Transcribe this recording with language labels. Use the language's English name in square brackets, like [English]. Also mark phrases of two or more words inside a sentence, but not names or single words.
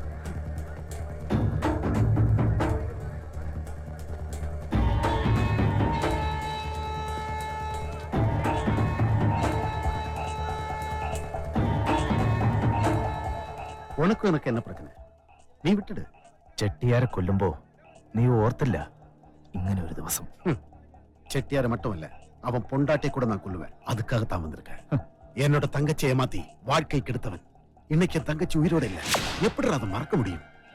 [Tamil] உனக்கு எனக்கு என்ன பிரச்சனை? நீ விட்டுடு. [Malayalam] ചെട്ടിയാരെ കൊല്ലുമ്പോ നീ ഓർത്തില്ല ഇങ്ങനെ ഒരു ദിവസം? [Tamil] செட்டியார மட்டும் இல்ல, அவன் பொண்டாட்டை கூட நான் கொல்லுவேன். அதுக்காகத்தான் வந்திருக்கேன். என்னோட தங்கச்சி ஏமாத்தி வாழ்க்கை கெடுத்தவன் இன்னைக்கு என் தங்கச்சி உயிரோட இல்ல. எப்படி அதை மறக்க முடியும்?